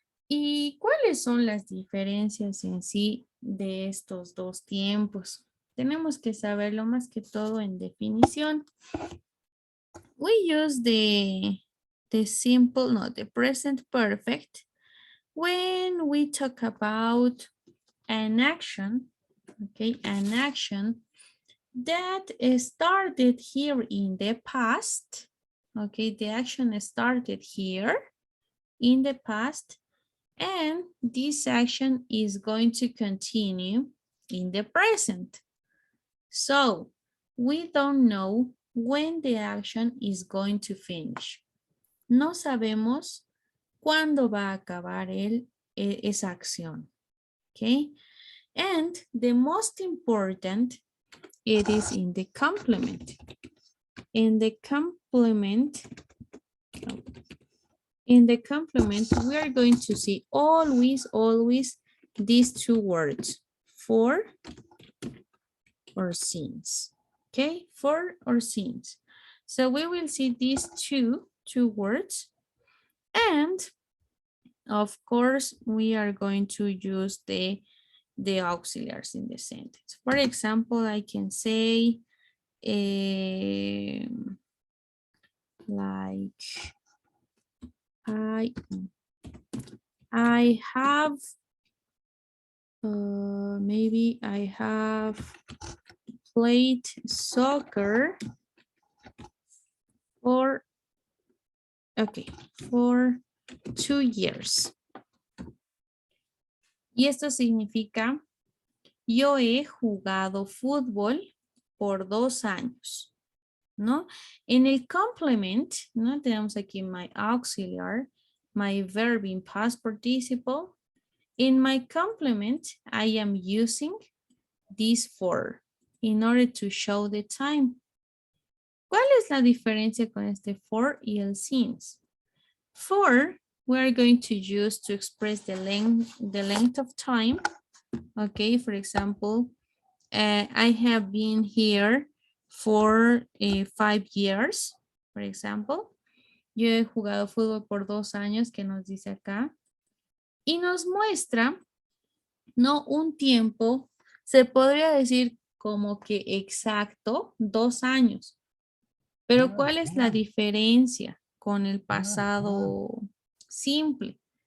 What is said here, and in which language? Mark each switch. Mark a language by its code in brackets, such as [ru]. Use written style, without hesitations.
[es] ¿Y cuáles son las diferencias en sí de estos dos tiempos? Tenemos que saberlo más que todo en definición. [en] We use the present perfect when we talk about an action, okay, an action that started here in the past, okay, the action started here in the past, and this action is going to continue in the present. So, we don't know when the action is going to finish. [es] No sabemos cuándo va a acabar esa acción. [en] Okay? And the most important, it is in the complement. In the complement, we are going to see always these two words, for or since. Okay, for or since. So we will see these two words, and of course we are going to use the auxiliaries in the sentence. For example, I can say like I have maybe I have played soccer for 2 years. [es] Y esto significa yo he jugado fútbol por 2 años, ¿no? En el [en] complement, [es] ¿no? Tenemos aquí [en] my auxiliar, my verb in past participle. In my complement, I am using this for in order to show the time. [es] ¿Cuál es la diferencia con este for y el since? For [en] we are going to use to express the length of time. Okay, for example, I have been here for 5 years, for example. [es] Yo he jugado fútbol por 2 años, que nos dice acá. Y nos muestra, no un tiempo, se podría decir como que exacto, 2 años. Pero ¿cuál es la diferencia con el pasado simple?